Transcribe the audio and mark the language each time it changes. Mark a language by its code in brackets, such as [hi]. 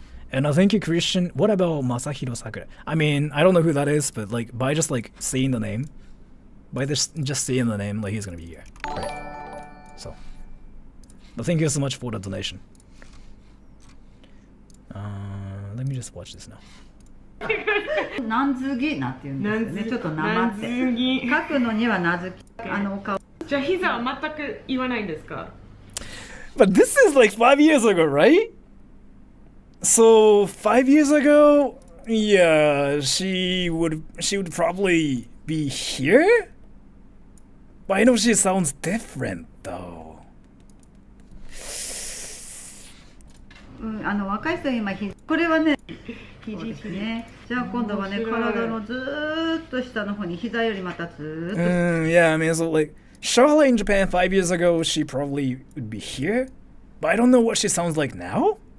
[en] And I thank you, Christian. What about Masahiro Sakura? I mean, I don't know who that is, but like by just like seeing the name, by just seeing the name, like he's gonna be here, right? So, but thank you so much for the donation. Let me just watch this now. [ja] なんずぎなんて言うんですよね。ちょっとなまって。書くのにはなずき。お顔。じゃあ膝は全く言わないんですか？ [en] But this is like 5 years ago, right? So 5 years ago, yeah, she would probably be here. But I know she sounds different though. [ja] 若い人今これはね肘ですね。じゃあ今度はね体のずーっと下の方に膝よりまたずーっと。 [en] Yeah, I mean, so like Charlotte in Japan 5 years ago, she probably would be here, but I don't know what she sounds like now.